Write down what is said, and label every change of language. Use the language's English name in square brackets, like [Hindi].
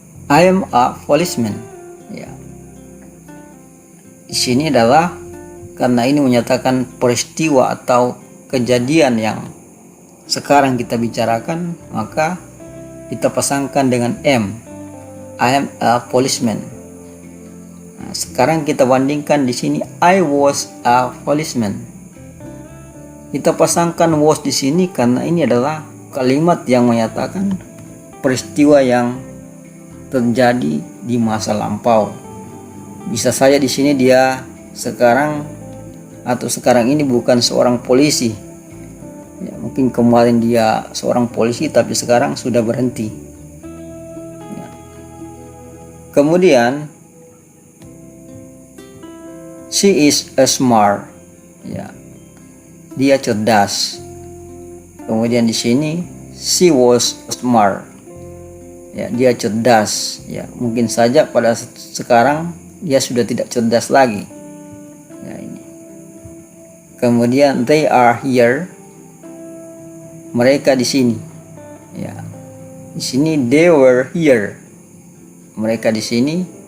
[English] I am a policeman. Ya. [Indonesian] Di sini adalah karena ini menyatakan peristiwa atau kejadian yang sekarang kita bicarakan, maka kita pasangkan dengan am. [English] I am a policeman. [Indonesian] Nah, sekarang kita bandingkan di sini [English] I was a policeman. [Indonesian] Kita pasangkan was di sini karena ini adalah kalimat yang menyatakan peristiwa yang terjadi di masa lampau. Bisa saja di sini dia sekarang ini bukan seorang polisi. Ya, mungkin kemarin dia seorang polisi tapi sekarang sudah berhenti. [English] Ya. [Indonesian] Kemudian [English] she is a smart. Ya. [Indonesian] Dia cerdas. Kemudian di sini [English] she was smart. [Indonesian] Ya, dia cerdas. Ya, mungkin saja pada sekarang dia sudah tidak cerdas lagi. Ya, ini. Kemudian [English] they are here. [Indonesian] Mereka di sini. Ya. Di sini [English] they were here. [Indonesian] Mereka di sini.